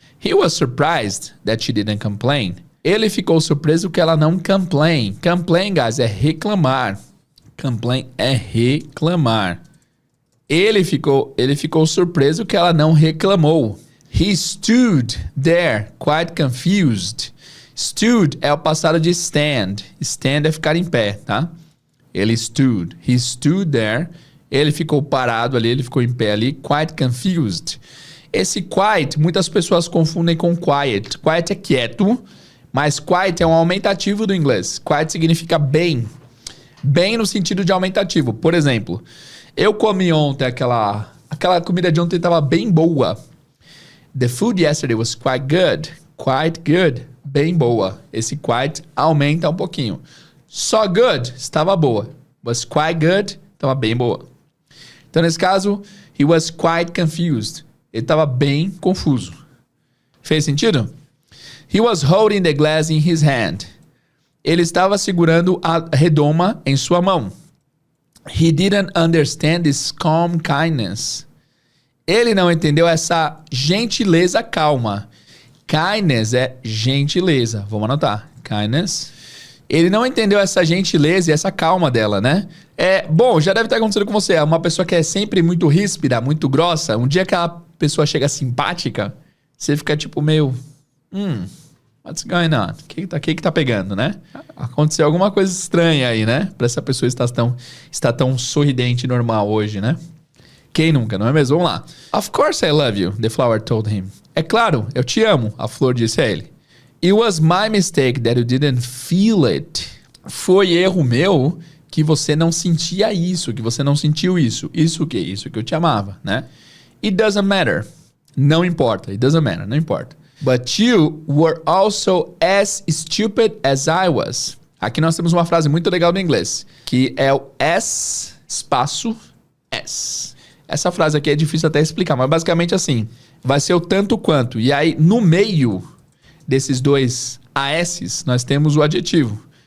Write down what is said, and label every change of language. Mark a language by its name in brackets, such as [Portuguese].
[English] He was surprised that she didn't complain. [Portuguese] Ele ficou surpreso que ela não complain. Complain, guys, é reclamar. Complain é reclamar. Ele ficou surpreso que ela não reclamou. [English] He stood there, quite confused. [Portuguese] Stood é o passado de stand. Stand é ficar em pé, tá? Ele stood. [English] He stood there. [Portuguese] Ele ficou parado ali, ele ficou em pé ali, [English] quite confused. [Portuguese] Esse quite, muitas pessoas confundem com quiet. Quiet é quieto, mas quiet é um aumentativo do inglês. Quiet significa bem. Bem no sentido de aumentativo. Por exemplo, eu comi ontem aquela comida de ontem estava bem boa. [English] The food yesterday was quite good. Quite good. [Portuguese] Bem boa. Esse quite aumenta um pouquinho. [English] So good. [Portuguese] Estava boa. [English] Was quite good. [Portuguese] Estava bem boa. Então, nesse caso, [English] he was quite confused. [Portuguese] Ele estava bem confuso. Fez sentido? [English] He was holding the glass in his hand. [Portuguese] Ele estava segurando a redoma em sua mão. [English] He didn't understand this calm kindness. [Portuguese] Ele não entendeu essa gentileza calma. Kindness é gentileza. Vamos anotar. Kindness. Ele não entendeu essa gentileza e essa calma dela, né? Bom, já deve ter acontecido com você. É uma pessoa que é sempre muito ríspida, muito grossa. Um dia que a pessoa chega simpática, você fica tipo meio... [English] What's going on? [Portuguese] O que tá pegando, né? Aconteceu alguma coisa estranha aí, né? Pra essa pessoa estar tão sorridente e normal hoje, né? Quem nunca, não é mesmo? Vamos lá. [English] Of course I love you, the flower told him. [Portuguese] É claro, eu te amo, a flor disse a ele. [English] It was my mistake that you didn't feel it. [Portuguese] Foi erro meu que você não sentia isso, que você não sentiu isso. Isso o quê? Isso que eu te amava, né? [English] It doesn't matter. [Portuguese] Não importa. It doesn't matter. Não importa. [English] But you were also as stupid as I was. [Portuguese] Aqui nós temos uma frase muito legal do inglês, que é o as, espaço, s. Essa frase aqui é difícil até explicar, mas basicamente assim, vai ser o tanto quanto. E aí, no meio desses dois ASs, nós temos o adjetivo.